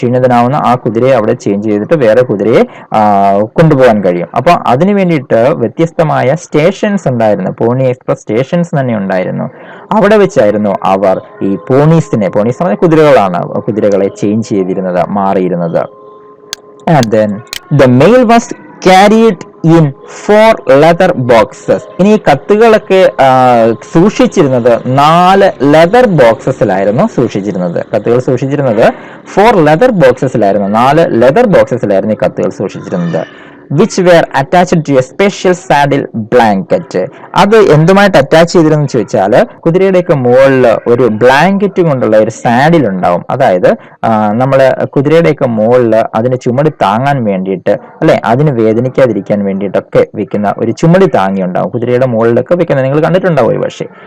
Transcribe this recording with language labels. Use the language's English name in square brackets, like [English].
[Malayalam] ക്ഷീണിതനാവുന്ന ആ കുതിരയെ അവിടെ ചേഞ്ച് ചെയ്തിട്ട് വേറെ കുതിരയെ കൊണ്ടുപോകാൻ കഴിയും. അപ്പൊ അതിനു വേണ്ടിയിട്ട് വ്യത്യസ്തമായ സ്റ്റേഷൻസ് ഉണ്ടായിരുന്നു, പോണി എക്സ്പ്രസ് സ്റ്റേഷൻസ് തന്നെ ഉണ്ടായിരുന്നു. അവിടെ വെച്ചായിരുന്നു അവർ ഈ പോണീസ് പറഞ്ഞ കുതിരകളെ ചേഞ്ച് ചെയ്തിരുന്നത്, മാറിയിരുന്നത്. [English] And then the mail was carried in 4 leather boxes. [Malayalam] ഇനി ഈ കത്തുകളൊക്കെ സൂക്ഷിച്ചിരുന്നത് 4 ലെതർ ബോക്സസിലായിരുന്നു സൂക്ഷിച്ചിരുന്നത്. കത്തുകൾ സൂക്ഷിച്ചിരുന്നത് 4 ലെതർ ബോക്സസിലായിരുന്നു, 4 ലെതർ ബോക്സസിലായിരുന്നു ഈ കത്തുകൾ സൂക്ഷിച്ചിരുന്നത്. [English] which were attached to a special saddle blanket. [Malayalam] അത് എന്തുമായിട്ട് അറ്റാച്ച് ചെയ്തിരുന്നു ചോദിച്ചാൽ കുതിരയുടെയൊക്കെ മുകളിൽ ഒരു ബ്ലാങ്കറ്റ് കൊണ്ടുള്ള ഒരു സാഡിൽ ഉണ്ടാവും. അതായത് നമ്മള് കുതിരയുടെയൊക്കെ മുകളിൽ അതിന് ചുമടി താങ്ങാൻ വേണ്ടിയിട്ട് അല്ലെ, അതിന് വേദനിക്കാതിരിക്കാൻ വേണ്ടിയിട്ടൊക്കെ വെക്കുന്ന ഒരു ചുമടി താങ്ങി ഉണ്ടാവും, കുതിരയുടെ മുകളിലൊക്കെ വെക്കുന്നത് നിങ്ങൾ കണ്ടിട്ടുണ്ടാവും ഒരു പക്ഷേ.